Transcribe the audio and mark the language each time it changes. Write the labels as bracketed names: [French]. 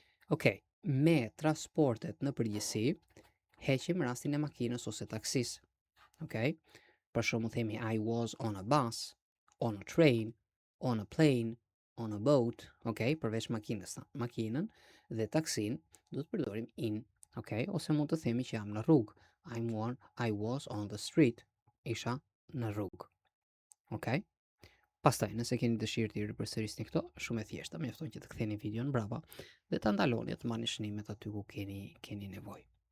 [Albanian] Okay, me transportet në përgjithësi heqim rastin e makinës ose taksis. Okay? Për shembull themi [English] I was on a bus, on a train, on a plane, on a boat, okay? [Albanian] Përveç makinës, makinën dhe taksin do të përdorim in, okay? Ose mund të themi që jam në rrugë. [English] I was on the street. [Albanian] Isha në rrugë. Okay? Pastaj, nëse keni dëshirë të ripërsërisni këto, shumë e thjeshta, mjafton që të ktheni videon brapa dhe ta ndaloni të marrni shënimet aty ku keni nevojë.